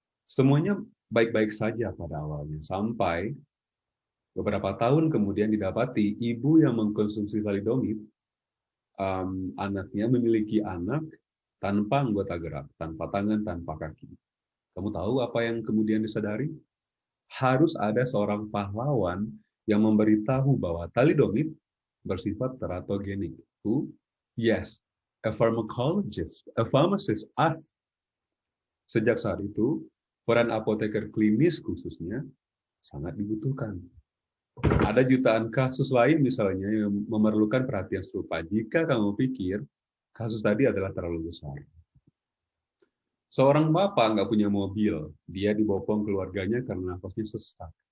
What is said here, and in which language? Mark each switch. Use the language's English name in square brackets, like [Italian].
[Indonesian] Semuanya baik-baik saja pada awalnya, sampai beberapa tahun kemudian didapati ibu yang mengkonsumsi thalidomid, anaknya memiliki anak tanpa anggota gerak, tanpa tangan, tanpa kaki. Kamu tahu apa yang kemudian disadari? Harus ada seorang pahlawan yang memberitahu bahwa thalidomid bersifat teratogenik. [English] Who? Yes, a pharmacologist, a pharmacist, us. [Indonesian] Sejak saat itu, peran apoteker klinis khususnya sangat dibutuhkan. Ada jutaan kasus lain misalnya yang memerlukan perhatian serupa. Jika kamu pikir kasus tadi adalah terlalu besar. Seorang bapak nggak punya mobil, dia dibopong keluarganya karena nafasnya sesak.